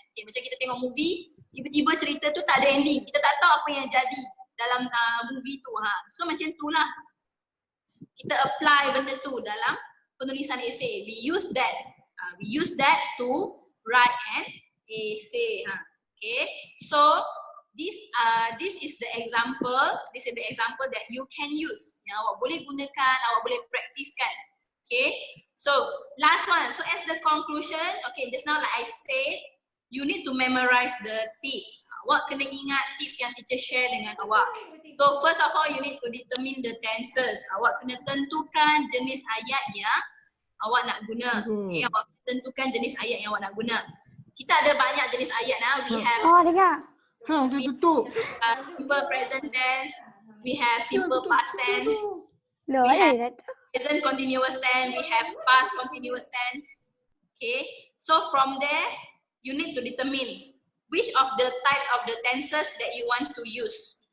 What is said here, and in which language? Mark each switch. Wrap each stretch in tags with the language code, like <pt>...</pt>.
<ms>Okay, macam kita tengok movie, tiba-tiba cerita tu tak ada ending. Kita tak tahu apa yang jadi dalam movie tu. So macam tu lah. Kita apply benda tu dalam penulisan essay.</ms> <en>We use that to write an essay. Okay, so this is the example. This is the example that you can use.</en> <ms>Yang awak boleh gunakan, awak boleh praktiskan.</ms> <en>Okay, so last one. So as the conclusion, okay, just now like I said, you need to memorize the tips.</en> <ms>Awak kena ingat tips yang teacher share dengan awak.</ms> <en>So first of all, you need to determine the tenses.</en> <ms>Awak kena tentukan jenis ayat yang awak nak guna. Okay, awak kena tentukan jenis ayat yang awak nak guna. Kita ada banyak jenis ayat.</ms> <en>We have simple present tense, we have simple past tense, we have present continuous tense, we have past continuous tense. Okay, so from there you need to determine which of the types of the tenses that you want to use.</en>